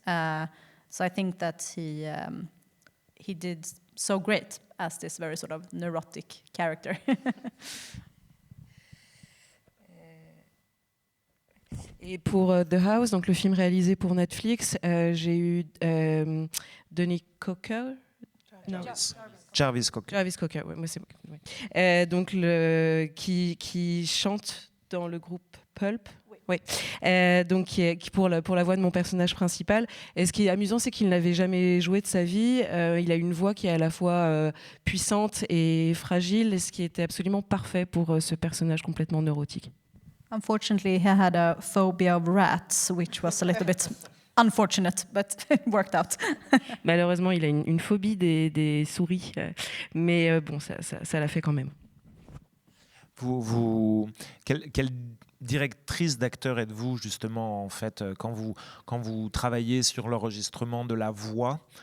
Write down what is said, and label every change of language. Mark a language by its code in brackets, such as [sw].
[en] So I think that he did so great as this very sort of neurotic character. [fr] Et pour The House, donc le film réalisé pour Netflix, j'ai eu Denis Cocker. Jarvis Cocker. Jarvis Cocker, ouais, moi c'est donc qui chante dans le groupe Pulp. Oui. Donc qui pour la voix de mon personnage principal. Et ce qui est amusant, c'est qu'il n'avait jamais joué de sa vie. Il a une voix qui est à la fois puissante et fragile, ce qui était absolument parfait pour ce personnage complètement neurotique. [en] Unfortunately, he had a phobia of rats, which was a little bit unfortunate, but it worked out. [fr] Malheureusement, il a une phobie des souris, mais bon, ça l'a fait quand même. Quelle directrice d'acteur êtes-vous justement en fait quand vous travaillez sur l'enregistrement de la voix?